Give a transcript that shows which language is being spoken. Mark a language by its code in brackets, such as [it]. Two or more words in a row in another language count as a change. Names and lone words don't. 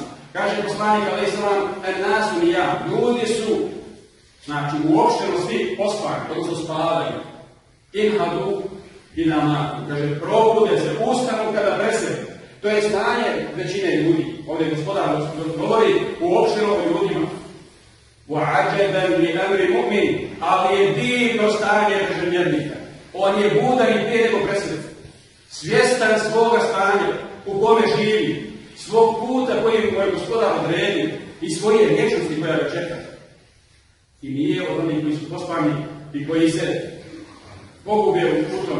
[bs] Kaže poslanik [ar] عليه السلام, الناس نيام, [bs] ljudi su, znači uopšteno svi pospani, odnosno spavaju. Inhadu i namatu, kaže probude se, ustanu kada presede. To je stanje većine ljudi. Ovdje gospodar govori uopšteno o ljudima. [ar] وَعَجَبًا لِأَمْرِ مُؤْمِنِ, [bs] ali je divno stanje vjernika. On je budan i prije nego presede. Svjestan svoga stanja u kome živi, svog puta koji je gospodar odredio i svoje vječnosti koja ga čeka. I nije od onih koji su pospani i koji se pogube u tome.